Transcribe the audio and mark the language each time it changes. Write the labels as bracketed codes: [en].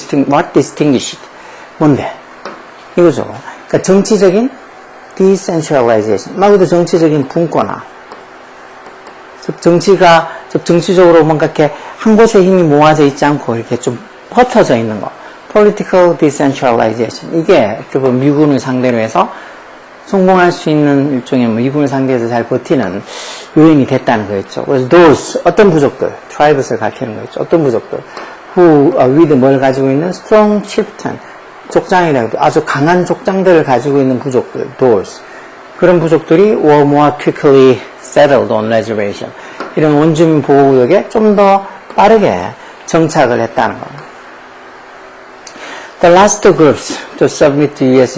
[en] what distinguished? [ko] 뭔데? 이거죠. 그러니까 정치적인 decentralization, 말 그대로 정치적인 분권화. 즉 정치적으로 뭔가 이렇게 한 곳에 힘이 모아져 있지 않고 이렇게 좀 흩어져 있는 거. [en] political decentralization. [ko] 이게 미군을 상대로 해서 성공할 수 있는 일종의 미군을 상대해서 잘 버티는 요인이 됐다는 거였죠. 그래서 those, 어떤 부족들, tribes를 가리키는 거였죠. 어떤 부족들, [en] who with [ko] 뭘 가지고 있는 [en] strong chieftain, [ko] 족장이라고 아주 강한 족장들을 가지고 있는 부족들, those. 그런 부족들이 [en] were more quickly settled on reservation. [ko] 이런 원주민 보호구역에 좀 더 빠르게 정착을 했다는 겁니다. [en] The last groups to submit to U.S.